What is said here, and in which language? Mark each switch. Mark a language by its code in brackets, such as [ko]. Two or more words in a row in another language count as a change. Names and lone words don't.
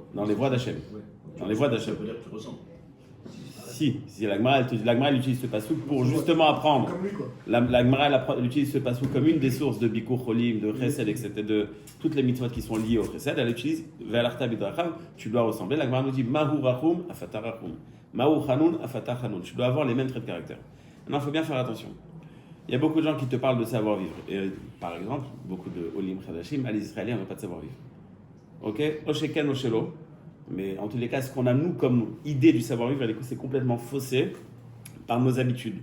[fr] Dans les voies d'Hachem. Dans les voies d'Hachem. Ça veut dire que tu ressembles. Si la Gemara, elle utilise ce passouk pour justement apprendre. La Gemara, elle utilise ce passouk comme une des sources de [he] ביקור חולים, [fr] de Chesed, etc., de toutes les mitzvot qui sont liées au Chesed. Elle utilise [he] והלכת בדרכיו, [fr] tu dois ressembler. La Gemara nous dit [he] מה הוא רחום, אף אתה רחום. מה הוא חנון, אף אתה חנון. [fr] Tu dois avoir les mêmes traits de caractère. Maintenant, il faut bien faire attention. Il y a beaucoup de gens qui te parlent de savoir-vivre. Et, par exemple, beaucoup de [he] עולים חדשים, [fr] les Israéliens n'ont pas de savoir-vivre. [he] Ok? או שכן, או שלא. [fr] Mais en tous les cas, ce qu'on a, nous, comme idée du savoir-vivre, c'est complètement faussé par nos habitudes.